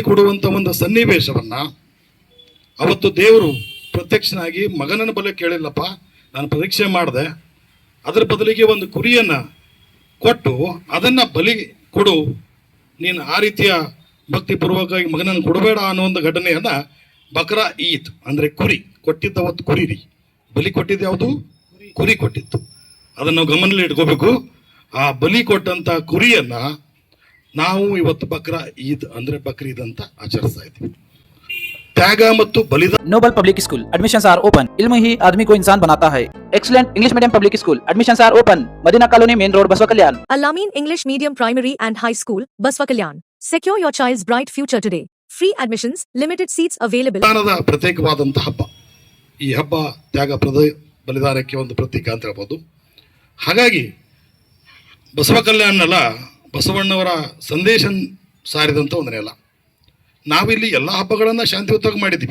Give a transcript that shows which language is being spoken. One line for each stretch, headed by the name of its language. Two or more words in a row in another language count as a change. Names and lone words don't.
Kannada: ಕೊಡುವಂಥ ಒಂದು ಸನ್ನಿವೇಶವನ್ನ ಅವತ್ತು ದೇವರು ಪ್ರತ್ಯಕ್ಷನಾಗಿ ಮಗನನ್ನು ಬಲಿ ಕೇಳಿಲ್ಲಪ್ಪ, ನಾನು ಪರೀಕ್ಷೆ ಮಾಡಿದೆ, ಅದರ ಬದಲಿಗೆ ಒಂದು ಕುರಿಯನ್ನು ಕೊಟ್ಟು ಅದನ್ನು ಬಲಿ ಕೊಡು, ನೀನು ಆ ರೀತಿಯ ಭಕ್ತಿಪೂರ್ವಕವಾಗಿ ಮಗನನ್ನು ಕೊಡಬೇಡ ಅನ್ನೋ ಒಂದು ಘಟನೆಯನ್ನು ಬಕ್ರಾ ಈದ್ ಅಂದರೆ ಕುರಿ ಕೊಟ್ಟಿದ್ದ ಅವತ್ತು ಕುರಿ ರೀ, ಬಲಿ ಕೊಟ್ಟಿದ್ದು ಯಾವುದು? ಕುರಿ ಕೊಟ್ಟಿತ್ತು. ಅದನ್ನು ನಾವು ಗಮನದಲ್ಲಿ ಇಟ್ಕೋಬೇಕು. ಆ ಬಲಿ ಕೊಟ್ಟಂಥ ಕುರಿಯನ್ನು ನಾವು ಇವತ್ತು ಬಕ್ರಾ ಈದ್ ಅಂದರೆ ಬಕ್ರೀದ್ ಅಂತ ಆಚರಿಸ್ತಾ ಇದ್ದೀವಿ. त्याग ಮತ್ತು ಬಲಿದಾನ.
English: Noble Public School admissions are open.
Hindi: इल्म ही आदमी को इंसान बनाता है.
English: Excellent English Medium Public School admissions are open. Madina Colony Main Road Baswa Kalyan. Al-Amin English Medium Primary and High School, Baswa Kalyan. Secure your child's bright future today. Free admissions, limited seats available.
Kannada: ಬಲಿದಾನದ ಪ್ರತ್ಯೇಕವಾದಂಥ ಹಬ್ಬ. ಈ ಹಬ್ಬ ತ್ಯಾಗ ಬಲಿದಾನಕ್ಕೆ ಒಂದು ಪ್ರತೀಕ ಅಂತ ಹೇಳ್ಬೋದು. ಹಾಗಾಗಿ ಬಸವ ಕಲ್ಯಾಣನೆಲ್ಲ ಬಸವಣ್ಣವರ ಸಂದೇಶ ಸಾರಿದಂಥ ಒಂದು ನೆಲ. ನಾವಿಲ್ಲಿ ಎಲ್ಲ ಹಬ್ಬಗಳನ್ನು ಶಾಂತಿಯುತವಾಗಿ ಮಾಡಿದ್ದೀವಿ.